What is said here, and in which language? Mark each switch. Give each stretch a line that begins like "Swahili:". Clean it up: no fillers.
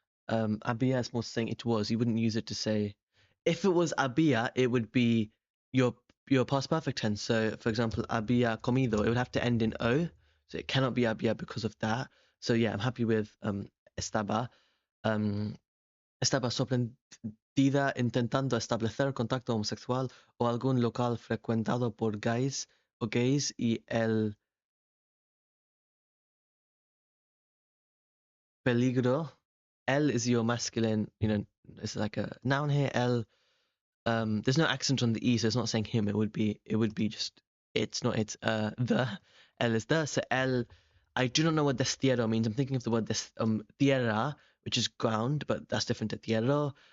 English: Había is more saying it was. You wouldn't use it to say. If it was había, it would be your past perfect tense. So for example, había comido, it would have to end in o. So it cannot be había because of that. So yeah, I'm happy with estaba.
Spanish: Estaba sorprendida intentando establecer contacto homosexual o algún local frecuentado por gays o gays y el peligro.
English: El is your masculine, it's like a noun here. El, there's no accent on the e, so it's not saying him. It would be just it's not it's the. El is the. So el, I do not know what destierro means. I'm thinking of the word tierra, which is ground, but that's different to tierra.